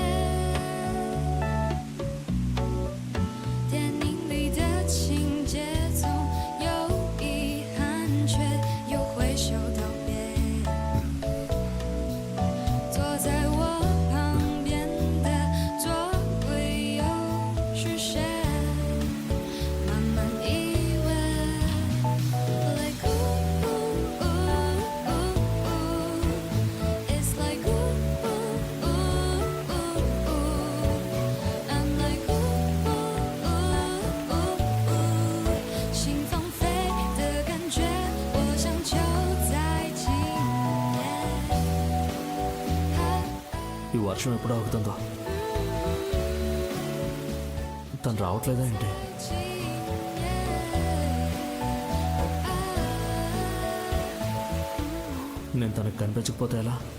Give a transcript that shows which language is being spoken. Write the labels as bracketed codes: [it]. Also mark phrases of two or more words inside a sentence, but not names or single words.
[zh] 电影里的情节总有遗憾，却又挥手道别。坐在我旁边的座位又是谁？慢慢以为 [en] like ooh ooh ooh it's like ooh ooh ooh I'm like ooh ooh ooh [zh] 心放飞的感觉，我想就在今夜。 [te] ఈ వర్షం ఎప్పుడు ఆగుతుందో? తను రావట్లేదా ఏంటి? నేను తనకు కనిపించకపోతే ఎలా?